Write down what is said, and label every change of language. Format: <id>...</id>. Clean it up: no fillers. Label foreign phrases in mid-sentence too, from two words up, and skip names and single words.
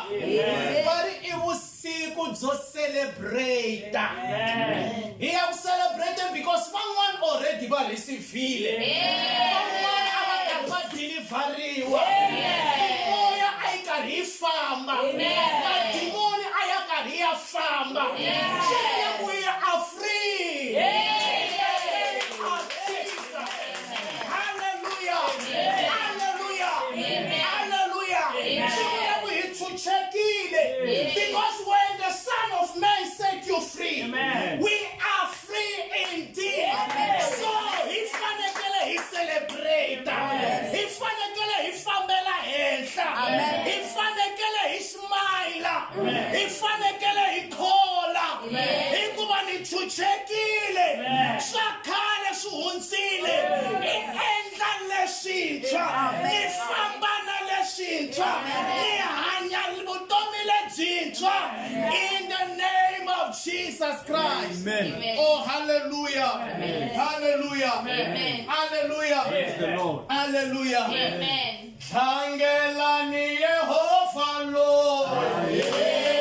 <ts>Bari i vusiku byo celebrate. Hi ya ku celebrate because van'wana already va receivile. Van'wana a va karhi va deliveriwa. Moya a yi karhi yi famba. Madimoni a ya karhi ya famba.</ts> <en>We are free. Because when the Son of Man set you free, we are free indeed.</en> <ts>So he fanekele he celebrate. He fanekele he fambela henhla. He fanekele he smile. He fanekele he khola. Hikuva ni chuchekile. Swa khale swi hundzile. Hi endla leswintshwa. Ni famba na leswintshwa. Ni hanya vutomi lebyintshwa.</ts> <en>In the name of Jesus Christ.</en> <ts>Amen. Oh, hallelujah. Hallelujah. Hallelujah.</ts> <en>Praise the Lord.</en> <ts>Hallelujah. Amen. Thangelani Yehova Lord.</ts>